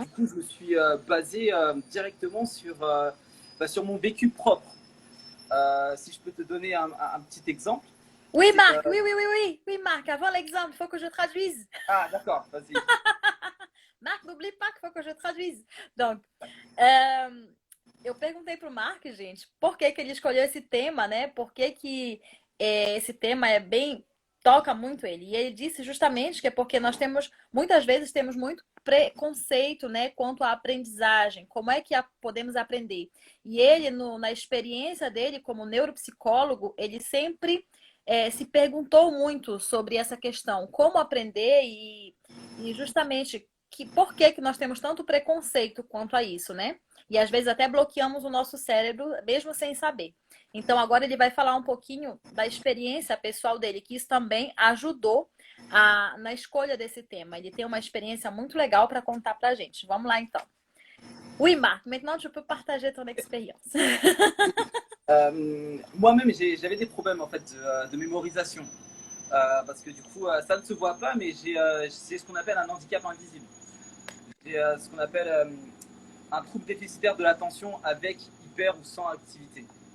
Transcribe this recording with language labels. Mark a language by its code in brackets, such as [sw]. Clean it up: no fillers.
[fr] du coup, je me suis basé directement sur mon vécu propre. Si je peux te donner un petit exemple. Oui, Marc, oui, oui, oui, oui, oui, Marc, avant l'exemple, il faut que je traduise. Ah, d'accord, vas-y. Marc, n'oublie pas qu'il faut que je traduise. [pt] Donc, eu perguntei pro Mark, gente, por que que ele escolheu esse tema, né? Por que que esse tema toca muito ele. E ele disse justamente que é porque nós temos, muitas vezes temos muito preconceito, né, quanto à aprendizagem, como é que podemos aprender. E ele, na experiência dele como neuropsicólogo, ele sempre se perguntou muito sobre essa questão, como aprender e justamente por que nós temos tanto preconceito quanto a isso, né? E às vezes até bloqueamos o nosso cérebro, mesmo sem saber. Então agora ele vai falar um pouquinho da experiência pessoal dele, que isso também ajudou na escolha desse tema. Ele tem uma expérience muito legal para contar pra gente. Vamos lá então. [fr] Oui, Marc, maintenant tu peux partager ton expérience. Moi-même, j'avais des problèmes en fait de mémorisation. Parce que du coup, ça ne se voit pas, mais c'est ce qu'on appelle un handicap invisible. J'ai ce qu'on appelle un trouble déficitaire de l'attention avec hyper ou sans activité.